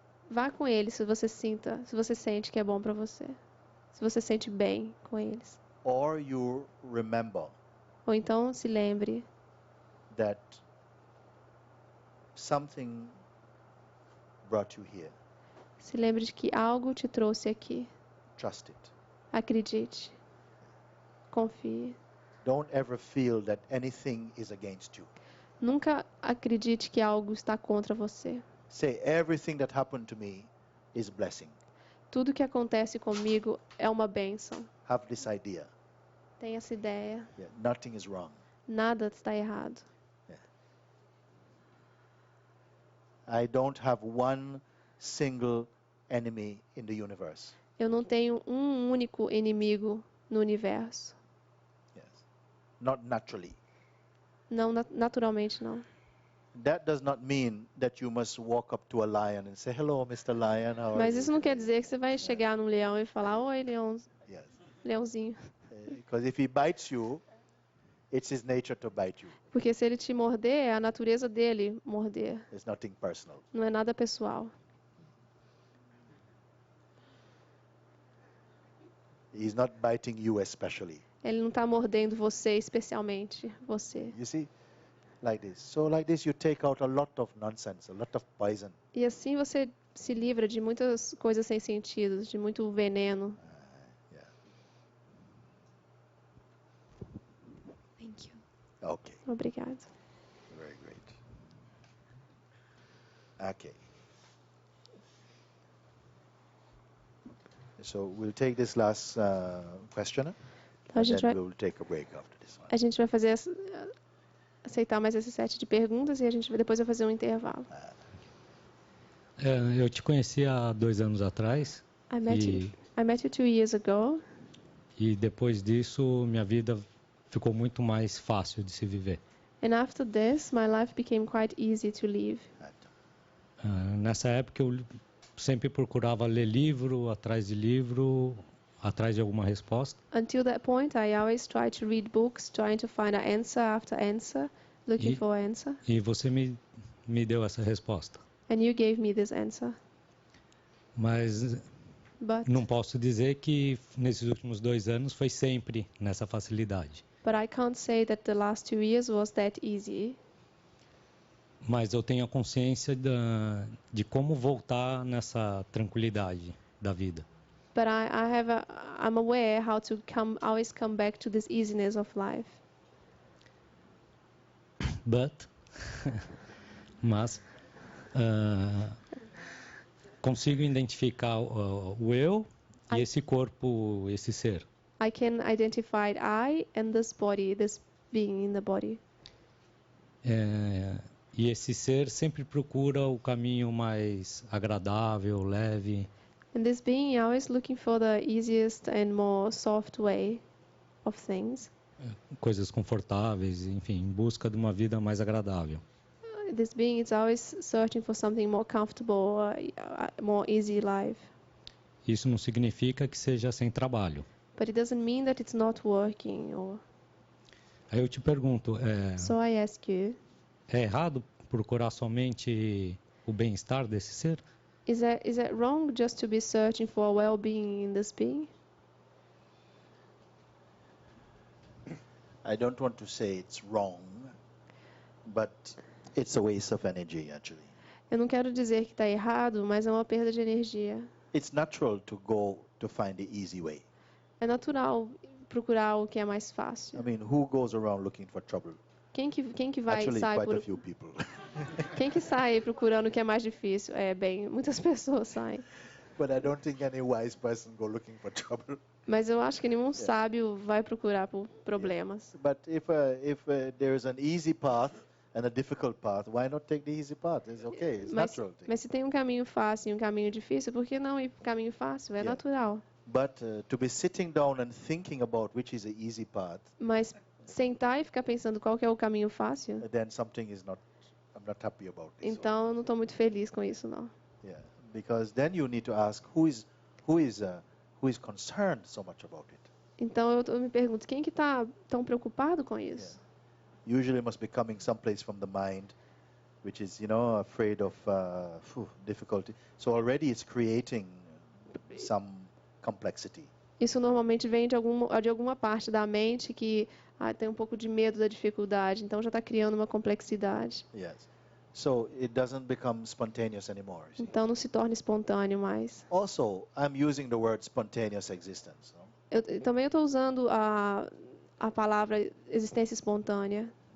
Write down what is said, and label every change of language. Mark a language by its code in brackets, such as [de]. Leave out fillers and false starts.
[pt] Vá com eles se você sente que é bom para você. Se você sente bem com eles. [en] Or you remember [pt] Ou então se lembre [en] that something brought you here. [pt] Se lembre de que algo te trouxe aqui. [en] Trust it. [pt] Acredite. Confie. [en] Don't ever feel that anything is against you. [pt] Nunca acredite que algo está contra você. [en] Say, everything that happened to me is blessing. [pt] Tudo que acontece comigo é uma bênção. [en] Have this idea. [pt] Tenha essa ideia. [en] Yeah, nothing is wrong. [pt] Nada está errado. [en] I don't have one single enemy in the universe. [pt] Eu não tenho um único inimigo no universo. [en] Yes. Not naturally. [pt] Não, naturalmente não. [en] That does not mean that you must walk up to a lion and say, hello, Mr. Lion. How are [pt] Mas [en] you [pt] isso não quer [en] today?" [pt] dizer que você vai chegar num leão e falar: oi, [en] Yes. [pt] leãozinho. [en] Because if he bites you, it's his nature to bite you. [pt] Porque se ele te morder, é a natureza dele morder. [en] It's nothing personal. [pt] Não é nada pessoal. [en] He's not biting you especially. [pt] Ele não está mordendo você especialmente, você. [en] You see? Like this. So like this you take out a lot of nonsense, a lot of poison. [pt] E assim você se livra de muitas coisas sem sentido, de muito veneno. [en] Yeah. Thank you. Okay. [pt] Obrigada. [en] Very great. Okay. So we'll take this last questioner, [pt] Então, [en] and then we'll take a break after this one. [pt] a gente vai fazer aceitar mais esse set de perguntas e a gente depois vai fazer um intervalo. Eu te conheci há 2 anos atrás [en] I met [pt] e, [en] you 2 years ago, [pt] e depois disso minha vida ficou muito mais fácil de se viver. [en] and after this, my life became quite easy to live. [pt] Nessa época eu sempre procurava ler livro, atrás de alguma resposta. [en] Until that point, I always tried to read books, trying to find an answer after answer, looking for an answer. [pt] E você me deu essa resposta. [en] And you gave me this answer. [pt] Mas [en] But [pt] não posso dizer que nesses últimos 2 anos foi sempre nessa facilidade. [en] I can't say that the last 2 years was that easy. [pt] Mas eu tenho a consciência de como voltar nessa tranquilidade da vida. [en] But I'm aware how to always come back to this easiness of life. [pt] Mas consigo identificar o eu e esse corpo, esse ser. [en] I can identify I and this body, this being in the body. [pt] E esse ser sempre procura o caminho mais agradável, leve. [en] And this being always looking for the easiest and more soft way of things. [pt] Coisas confortáveis, enfim, em busca de uma vida mais agradável. [en] This being is always searching for something more comfortable, more easy life. [pt] Isso não significa que seja sem trabalho. [en] But it doesn't mean that it's not working. [pt] Aí eu te pergunto, [en] So I ask you, [pt] é errado procurar somente o bem-estar desse ser? [en] is it wrong just to be searching for well-being in this being? I don't want to say it's wrong, but it's a waste of energy actually. [pt] Eu não quero dizer que está errado, mas é uma perda de energia. [en] It's natural to go to find the easy way. [pt] É natural procurar o que é mais fácil. [en] I mean, who goes around looking for trouble? [pt] Quem que vai [en] Actually, [pt] sai [en] quite [pt] por [en] a few people. [pt] Quem que sai procurando o que é mais difícil? Muitas pessoas saem. [en] But I don't think any wise person go looking for trouble. [pt] Mas eu acho que nenhum sábio vai procurar por problemas. [en] But if there is an easy path and a difficult path, why not take the easy path? It's okay. It's natural thing. [pt] Mas se tem um caminho fácil e um caminho difícil, por que não ir para o caminho fácil? É natural. [en] But to be sitting down and thinking about which is the easy path, [pt] Mas sentar e ficar pensando qual que é o caminho fácil, [en] then something is not. I'm not happy about this. [pt] então eu não estou muito feliz com isso, não. [en] Yeah, because then you need to ask who is concerned so much about it. [pt] Então eu me pergunto, quem que está tão preocupado com isso? [en] Usually must be coming someplace from the mind, which is, afraid of difficulty. So already it's creating some complexity. [pt] Isso normalmente vem de alguma parte da mente que tem um pouco de medo da dificuldade, então já está criando uma complexidade. [en] Yes. So it doesn't become spontaneous anymore. [pt] Então não se torna espontâneo mais. [en] Also, I'm using the word spontaneous existence. [pt] Também estou usando a palavra existência espontânea.